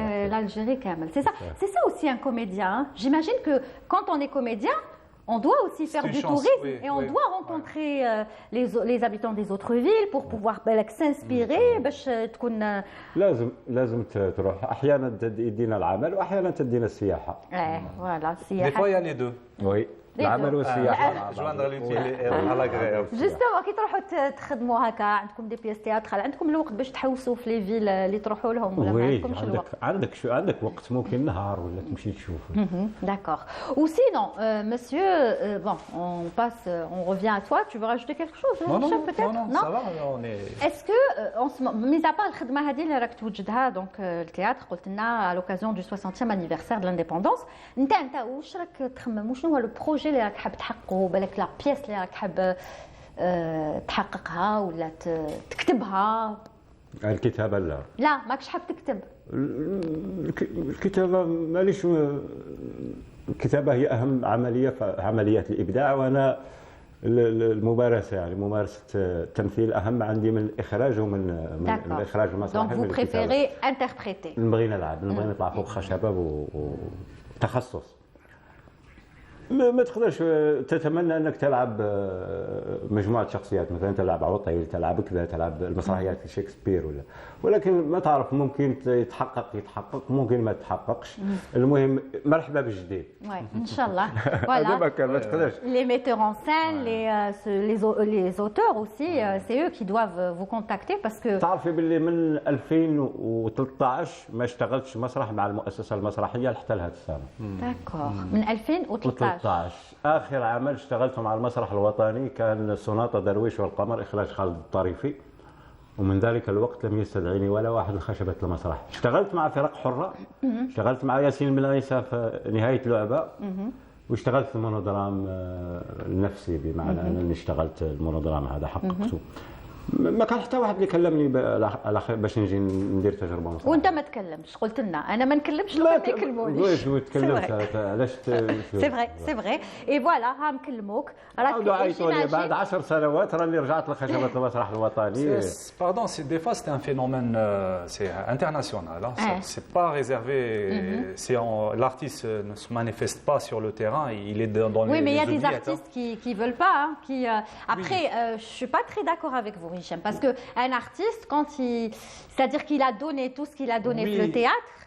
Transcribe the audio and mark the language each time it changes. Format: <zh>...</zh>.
<fr>L'Algérie كامل. C'est ça aussi un comédien. J'imagine que quand on est comédien, on doit aussi faire du tourisme et on doit rencontrer les habitants des autres villes pour pouvoir s'inspirer</fr> <ar>باش تكون لازم تروح احيانا تدينا العمل واحيانا تدينا السياحه. voilà, السياحه.</ar> <fr>Des fois il y a les deux.</fr> <ar>Oui. العمل والسياحه.</ar> <fr>joindre l'utile à l'agréable.</fr> <ar>جوستومون كي تروحوا تخدموا هكا عندكم</ar> <fr>دي بيس تياترال</fr> <ar>عندكم الوقت باش تحوسوا في لي فيل اللي تروحوا لهم ولا ما عندكمش الوقت؟ عندك وقت ممكن نهار ولا تمشي تشوف.</ar> <fr>D'accord. Ou sinon, monsieur, bon, on revient à toi. Tu veux rajouter quelque chose, Hicham, peut-être? Non, ça va, on est. Est-ce que, mis à part</fr> <ar>الخدمة هذه اللي راك توجدها</ar> <fr>donc le théâtre</fr> <ar>قلت لنا</ar> <fr>à l'occasion du 60e anniversaire de l'indépendance,</fr> <ar>انت واش راك تخمم وشنو هو لو بروجي اللي راك حاب تحققه بالك لا بيس اللي راك حاب تحققها ولا تكتبها؟ الكتابة لا ماكش حاب تكتب. الكتابة ماليش. الكتابة هي أهم عملية في عمليات الإبداع، وأنا الممارسة يعني ممارسة التمثيل أهم عندي من الإخراج ومن الإخراج المسرحي.</ar> <fr>Donc vous préférez interpréter.</fr> <ar>نبغي نلعب، نبغي نطلع فوق خشبة وتخصص. ما تقدرش تتمنى انك تلعب مجموعه شخصيات، مثلا تلعب عطيل، تلعب كذا، تلعب المسرحيات شكسبير ولكن ما تعرف، ممكن يتحقق ممكن ما يتحققش. المهم مرحبا بالجديد. ان شاء الله. Voilà. ما تقدرش.</ar> <fr>Les metteurs en scène, les auteurs aussi, c'est eux qui doivent vous contacter parce que</fr> <ar>تعرفي باللي من 2013 ما اشتغلتش مسرح مع المؤسسه المسرحيه حتى لهذا السنه. D'accord. من 2013. آخر عمل اشتغلته مع المسرح الوطني كان سوناتا درويش والقمر، إخراج خالد الطريفي، ومن ذلك الوقت لم يستدعيني ولا واحد لخشبة المسرح. اشتغلت مع فرق حرة، اشتغلت مع ياسين بن-عيسى في نهاية لعبة، واشتغلت المونودرام النفسي، بمعنى أنني اشتغلت المونودرام هذا حققته. ما كان حتى واحد اللي كلمني باش نجي ندير تجربه مسرحيه. وانت ما تكلمش، قلت لنا انا ما نكلمش لو ما يكلمونيش. واش تكلمت علاش؟</ar> <fr>سي فري اي فوالا</fr> <ar>ها نكلموك راك عيطوا لي بعد 10 سنوات راني رجعت لخشبه المسرح الوطني.</ar> <fr>Pardon, des fois c'est un phénomène c'est international. C'est pas réservé. L'artiste ne se manifeste pas sur le terrain, il est dans les. Oui, mais il y a des artistes qui veulent pas, qui après je suis pas très d'accord avec vous. Parce qu'un artiste, c'est-à-dire qu'il a donné tout ce qu'il a donné pour le théâtre.</fr>